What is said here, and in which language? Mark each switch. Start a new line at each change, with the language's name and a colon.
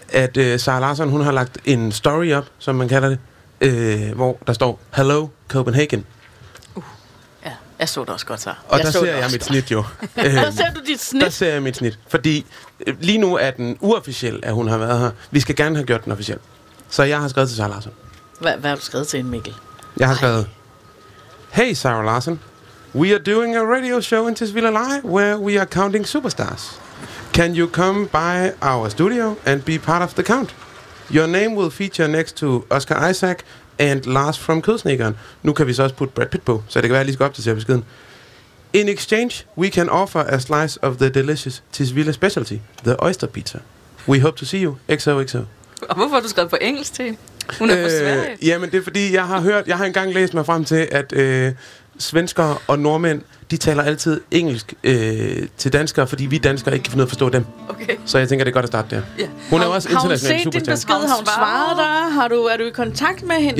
Danish: At Sarah Larsson, hun har lagt en story op, som man kalder det, hvor der står,
English: Hello Copenhagen.
Danish: Ja, jeg så det også godt, så. Og der ser jeg mit snit, jo. Der ser du dit snit? Der ser jeg mit snit, fordi... Lige nu er den uofficiel, at hun har været her. Vi skal gerne have gjort den officiel. Så jeg har skrevet til Sarah Larsson. Hvad har du skrevet til hende, Mikkel? Jeg har skrevet... Hey, Sarah Larsson.
English: We are doing a radio show in Tisvilde Live, where we are counting superstars. Can you come by our studio and be part of the count? Your name will feature next to Oscar Isaac and Lars from Kødsnikkeren.
Danish: Nu kan vi så også putte Brad Pitt på, så det kan være, lige skal op til at se beskeden.
English: In exchange, we can offer a slice of the delicious Tisvilde specialty, the oyster pizza. We hope to see you. XOXO.
Danish: Og hvorfor har du skrevet på engelsk til? Hun er på Sverige. Jamen, det er fordi, jeg har engang læst mig frem til, at svenskere og nordmænd, de taler altid engelsk til danskere, fordi vi danskere ikke kan finde ud af at forstå dem. Okay. Så jeg tænker, det er godt at starte der.
English: Yeah.
Danish: Hun er også internationalt superstjerne. Har hun set din besked? Har hun svaret dig? Er du i kontakt med hende?